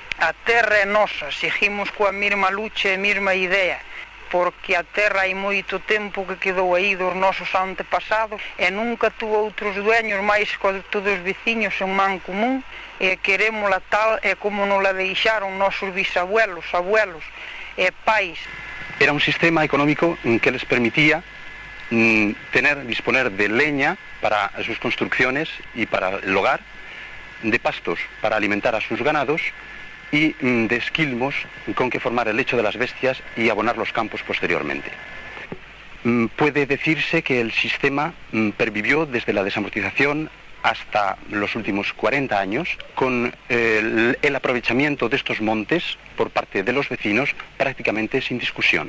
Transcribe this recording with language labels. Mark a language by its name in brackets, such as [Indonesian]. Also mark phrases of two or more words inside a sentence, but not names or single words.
[Galician] A terra é nosa, seguimos coa mesma lucha e a mesma idea, porque a terra hai moito tempo que quedou aí dos nosos antepasados e nunca tuvo outros dueños máis que todos os veciños en man común, e querémola tal e como nos la deixaron nosos bisabuelos, abuelos e pais. [Spanish] Era un sistema económico que les permitía disponer de leña para sus construcciones y para el hogar, de pastos para alimentar a sus ganados y de esquilmos con que formar el lecho de las bestias y abonar los campos posteriormente. Puede decirse que el sistema pervivió desde la desamortización hasta los últimos 40 años con el aprovechamiento de estos montes por parte de los vecinos prácticamente sin discusión.